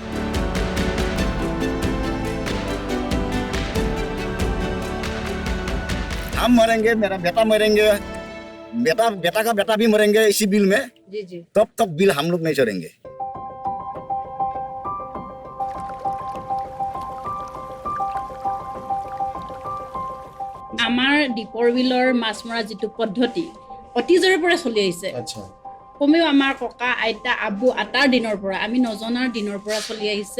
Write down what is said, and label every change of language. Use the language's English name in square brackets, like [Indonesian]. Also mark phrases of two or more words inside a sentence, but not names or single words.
[Hindi] हम मरेंगे, मेरा बेटा मरेंगे, बेटा का बेटा भी मरेंगे इसी बिल में। जी जी। तब बिल हम लोग नहीं चढ़ेंगे। [Assamese] আমাৰ দীপৰ বিলৰ মাছ মৰা যিটো পদ্ধতি অতীজৰে পৰা চলি আহিছে। আচ্ছা। কমেও আমাৰ ককা আইতা আবু আটাৰ দিনৰ পৰা আমি নজনাৰ দিনৰ পৰা চলি আহিছে।